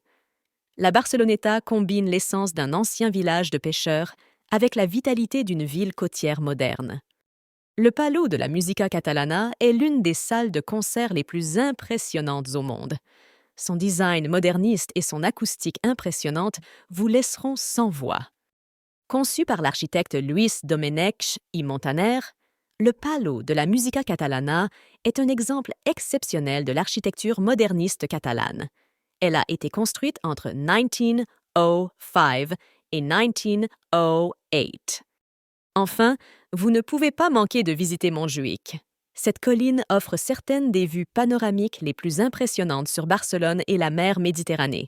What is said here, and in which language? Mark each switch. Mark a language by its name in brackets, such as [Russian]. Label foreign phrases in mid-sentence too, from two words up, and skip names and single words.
[French] La Barceloneta combine l'essence d'un ancien village de pêcheurs avec la vitalité d'une ville côtière moderne. Le Palau de la Música Catalana est l'une des salles de concert les plus impressionnantes au monde. Son design moderniste et son acoustique impressionnante vous laisseront sans voix. Conçu par l'architecte Luis Domènech i Montaner, le Palau de la Música Catalana est un exemple exceptionnel de l'architecture moderniste catalane. Elle a été construite entre 1905 et 1908. Enfin, vous ne pouvez pas manquer de visiter Montjuïc. Cette colline offre certaines des vues panoramiques les plus impressionnantes sur Barcelone et la mer Méditerranée.